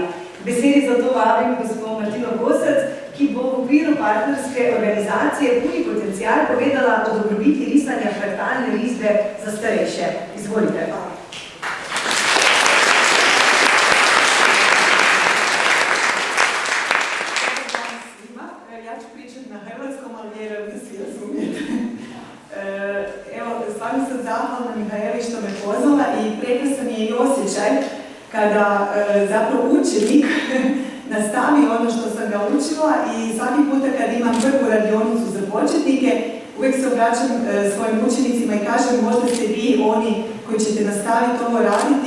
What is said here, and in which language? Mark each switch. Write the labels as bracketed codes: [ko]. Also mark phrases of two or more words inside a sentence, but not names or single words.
[sl] Besedi za to vabim gospod Martino Kosec, ki bo v okviru partnerske organizacije Puni potencial povedala o dobrobiti risanja fraktalne risbe za starejše. Izvolite. [hr] Ja ću pričati na hrvatskom, ali vjerujem da svi razumijete. Evo, stvarno sam zahvalna Mihaeli što me pozvala i prekrasan je i osjećaj kada zapravo učenik nastavi ono što sam ga učila i svaki puta kad imam prvu radionicu za početnike, uvijek se obraćam svojim učenicima i kažem možda ste vi oni koji ćete nastaviti ovo raditi.